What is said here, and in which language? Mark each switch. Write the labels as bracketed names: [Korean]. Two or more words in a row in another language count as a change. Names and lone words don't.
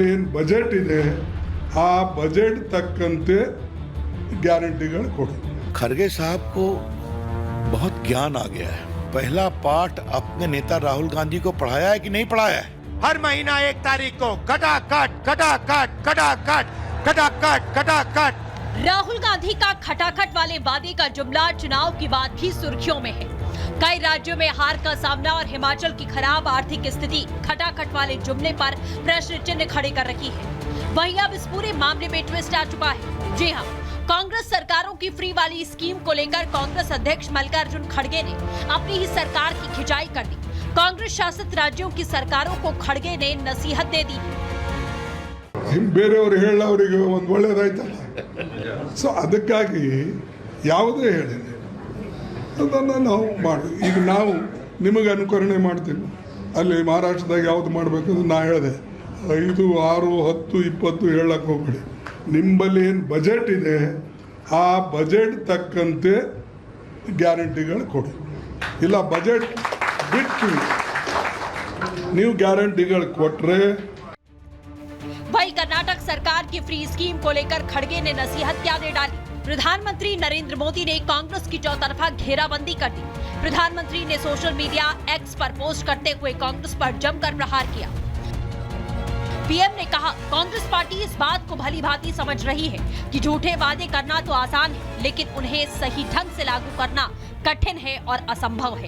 [Kannada] ಬಜೆಟ್ ಇದೆ ಆ ಬಜೆಟ್ ತಕ್ಕಂತೆ ಗ್ಯಾರಂಟಿಗಳು ಕೊಡಿ. [Hindi] खड़गे साहब को बहुत ज्ञान आ गया है. पहला पाठ अपने नेता राहुल गांधी को पढ़ाया है कि नहीं पढ़ाया है? हर महीना 1 तारीख को खटाखट राहुल गांधी का खटाखट वाले वादे का जुमला चुनाव के बाद भी सुर्खियों में है. कई राज्यों में हार का सामना और हिमाचल की खराब आर्थिक स्थिति खटाखट वाले जुमले पर प्रश्न चिन्ह खड़े कर रखी है. वहीं अब इस पूरे मामले में ट्विस्ट आ चुका है. जी हां, कांग्रेस सरकारों की फ्री वाली स्कीम को लेकर कांग्रेस अध्यक्ष मल्लिकार्जुन खड़गे ने अपनी ही सरकार की खिंचाई कर दी. कांग्रेस शासित राज्यों की सरकारों को खड़गे ने नसीहत दे दी. [Kannada] ಬೇರೆಯವರು ಹೇಳೋರಿಗೆ ಒಂದು ಒಳ್ಳೇದಾಯ್ತಲ್ಲ. ಸೊ ಅದಕ್ಕಾಗಿ ಯಾವುದೇ ಹೇಳಿ ಅದನ್ನು ನಾವು ಮಾಡಿ. ಈಗ ನಾವು ನಿಮಗೆ ಅನುಕರಣೆ ಮಾಡ್ತೀವಿ. ಅಲ್ಲಿ ಮಹಾರಾಷ್ಟ್ರದಾಗ ಯಾವ್ದು ಮಾಡಬೇಕಂದ್ರೆ ನಾ ಹೇಳಿದೆ 5, 6, 10, 20 ಹೇಳಕ್ಕೆ ಹೋಗ್ಬೇಡಿ. ನಿಮ್ಮಲ್ಲಿ ಏನು ಬಜೆಟ್ ಇದೆ ಆ ಬಜೆಟ್ ತಕ್ಕಂತೆ ಗ್ಯಾರಂಟಿಗಳು ಕೊಡಿ. ಇಲ್ಲ ಬಜೆಟ್ ಬಿಟ್ಟು ನೀವು ಗ್ಯಾರಂಟಿಗಳು ಕೊಟ್ಟರೆ. [Hindi] वहीं कर्नाटक सरकार की [English] free scheme [Hindi] को लेकर खड़गे ने नसीहत क्या दे डाली. प्रधानमंत्री नरेंद्र मोदी ने कांग्रेस की चौतरफा घेराबंदी कर दी. प्रधानमंत्री ने [English] social media [Hindi] एक्स पर पोस्ट करते हुए कांग्रेस पर जमकर प्रहार किया. पीएम ने कहा, कांग्रेस पार्टी इस बात को भली भांति समझ रही है कि झूठे वादे करना तो आसान है, लेकिन उन्हें सही ढंग से लागू करना कठिन है और असंभव है.